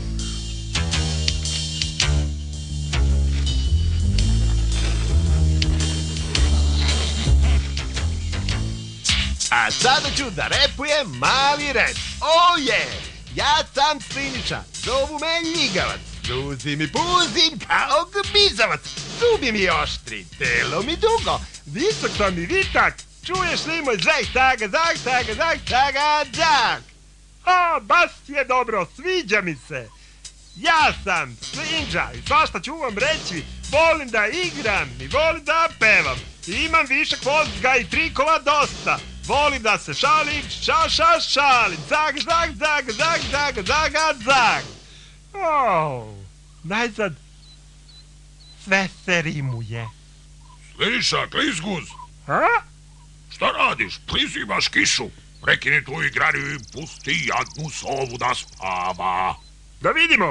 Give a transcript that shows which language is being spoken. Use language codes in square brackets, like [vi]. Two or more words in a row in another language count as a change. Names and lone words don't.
[sr] A sada ću da repujem mali rep. Ja sam Sliniša, zovu me Ljigavac. Suzi mi puzim kao gmizavac. Zubi mi oštri, telo mi dugo. Visok sam i vitak. Čuješ li moj zag, taga, zag, taga, zag, taga, zag. A, baš je dobro, sviđa mi se. Ja sam Slinđa i svašta ću vam reći. Volim da igram i volim da pevam. Imam višak mozga i trikova dosta. Volim da se šalim, šalim. Zag, zag, zag, zag, zag, zaga, zag. Najzad, sve se rimuje. Sliša, klizguz, A? šta radiš? Prizivaš kišu. Prekini tu igranju i pusti jadnu sovu da spava. Da vidimo.